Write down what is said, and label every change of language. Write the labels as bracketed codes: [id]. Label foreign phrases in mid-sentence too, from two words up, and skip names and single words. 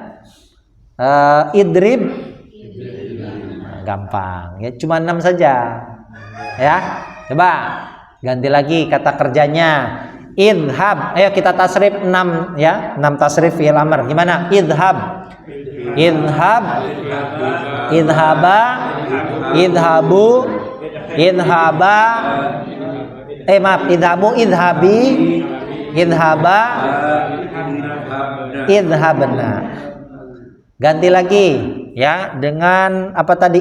[id] Idrib, gampang. Ya, cuma 6 saja. Ya. Coba ganti lagi kata kerjanya. Idhab. Ayo kita tasrif 6 ya. 6 tasrif fi'il amr. Gimana? [ar] اذهب. اذهب. اذهبا. اذهبوا. اذهبا. Maaf, اذهبوا، اذهبي. اذهبا. اذهبن. [id] Ganti lagi ya dengan apa tadi?